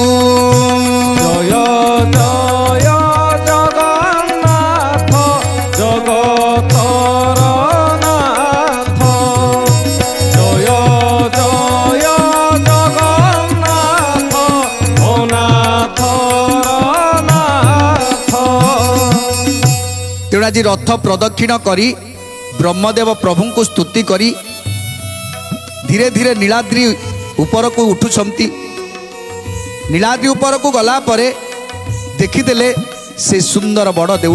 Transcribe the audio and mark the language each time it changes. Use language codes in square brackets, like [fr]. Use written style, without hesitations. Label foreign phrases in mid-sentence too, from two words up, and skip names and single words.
[or] ଜୟ ଜୟ ଜଗନ୍ନାଥ ଜଗତର ନାଥ ଜୟ ଜୟ ଜଗନ୍ନାଥ ଅନାଥର ନାଥ ତେଣୁ ଆଜି ରଥ ପ୍ରଦକ୍ଷିଣ କରି ବ୍ରହ୍ମଦେବ ପ୍ରଭୁଙ୍କୁ ସ୍ତୁତି କରି ଧୀରେ ଧୀରେ ନୀଳାଦ୍ରି ଉପରକୁ ଉଠୁଛନ୍ତି। ନୀଳାଦ୍ରି ଉପରକୁ ଗଲା ପରେ ଦେଖିଦେଲେ ସେ ସୁନ୍ଦର ବଡ଼ ଦେଉଳ।